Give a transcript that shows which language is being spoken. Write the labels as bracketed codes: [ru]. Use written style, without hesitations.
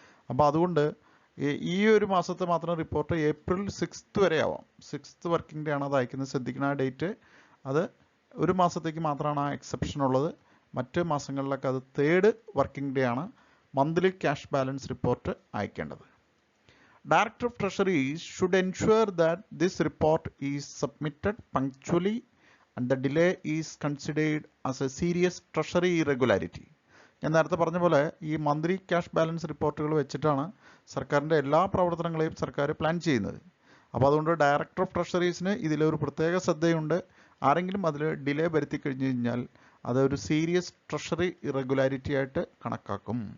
[ml] അപ്പോൾ അതുകൊണ്ട് ഈ ഒരു മാസത്തെ മാത്രം റിപ്പോർട്ട് ഏപ്രിൽ 6 വരെ ആവാം. 6th വർക്കിംഗ് ഡേ ആണ് അത് അയക്കുന്നത്. ശ്രദ്ധിക്കുന്ന ആ ഡേറ്റ് അത് ഒരു മാസത്തേക്ക് മാത്രമാണ് ആ എക്സെപ്ഷൻ ഉള്ളത്. മറ്റ് മാസങ്ങളിലൊക്കെ അത് 3rd വർക്കിംഗ് ഡേ ആണ് monthly cash balance report അയക്കേണ്ടത്. [en] Director of Treasuries should ensure that this report is submitted punctually and the delay is considered as a serious treasury irregularity. [ml] ഞാൻ നേരത്തെ പറഞ്ഞ പോലെ ഈ മന്ത്ലി ക്യാഷ് ബാലൻസ് റിപ്പോർട്ടുകൾ വെച്ചിട്ടാണ് സർക്കാരിൻ്റെ എല്ലാ പ്രവർത്തനങ്ങളെയും സർക്കാർ പ്ലാൻ ചെയ്യുന്നത്. അപ്പോൾ അതുകൊണ്ട് ഡയറക്ടർ ഓഫ് ട്രഷറീസിന് ഇതിലൊരു പ്രത്യേക ശ്രദ്ധയുണ്ട്. ആരെങ്കിലും അതിൽ ഡിലേ വരുത്തി കഴിഞ്ഞു കഴിഞ്ഞാൽ അതൊരു സീരിയസ് ട്രഷറി ഇറഗുലാരിറ്റി ആയിട്ട് കണക്കാക്കും.